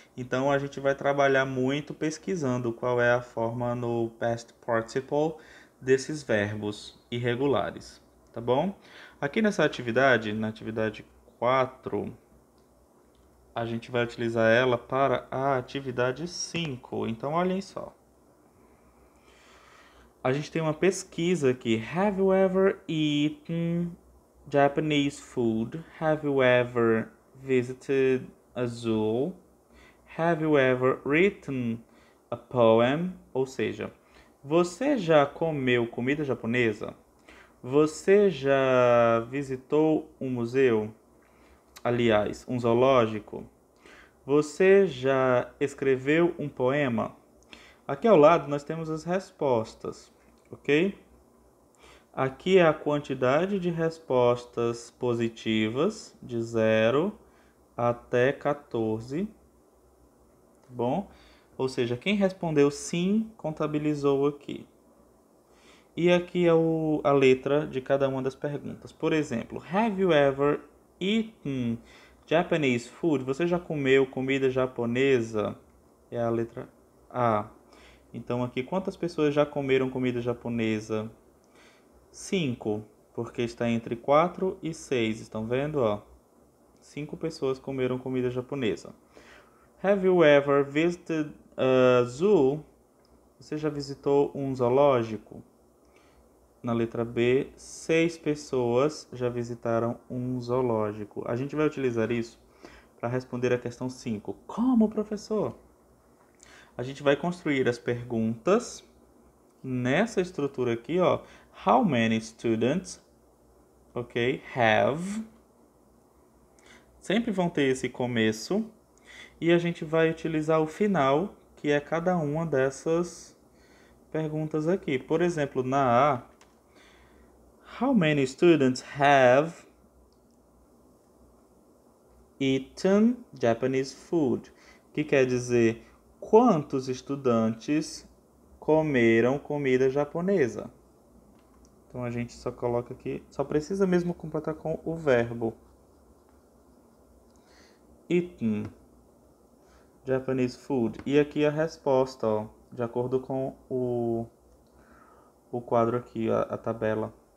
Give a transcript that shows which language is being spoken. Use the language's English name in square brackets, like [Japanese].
[Portuguese] Então a gente vai trabalhar muito pesquisando qual é a forma no past participle desses verbos irregulares, tá bom? Aqui nessa atividade, na atividade 4, a gente vai utilizar ela para a atividade 5. Então olhem só. A gente tem uma pesquisa aqui. [English] Have you ever eaten Japanese food? Have you ever visited a zoo? Have you ever written a poem? [Portuguese] Ou seja, você já comeu comida japonesa? Você já visitou um museu? Aliás, um zoológico? Você já escreveu um poema? Aqui ao lado nós temos as respostas, ok? Aqui é a quantidade de respostas positivas, de 0 até 14, tá bom? Ou seja, quem respondeu sim, contabilizou aqui. E aqui é a letra de cada uma das perguntas. Por exemplo, [English] have you ever eaten Japanese food? [Portuguese] Você já comeu comida japonesa? É a letra A. Então aqui, quantas pessoas já comeram comida japonesa? 5, porque está entre 4 e 6. Estão vendo? Ó? 5 pessoas comeram comida japonesa. [English] Have you ever visited a zoo? [Portuguese] Você já visitou um zoológico? Na letra B, 6 pessoas já visitaram um zoológico. A gente vai utilizar isso para responder a questão 5. Como, professor? A gente vai construir as perguntas nessa estrutura aqui, ó. [English] How many students, ok, have. [Portuguese] Sempre vão ter esse começo. E a gente vai utilizar o final, que é cada uma dessas perguntas aqui. Por exemplo, na A, [English] how many students have eaten Japanese food? [Portuguese] Que quer dizer quantos estudantes comeram comida japonesa. Então a gente só coloca aqui, só precisa mesmo completar com o verbo. [English] Eaten Japanese food. [Portuguese] E aqui a resposta, ó, de acordo com o quadro aqui, a tabela.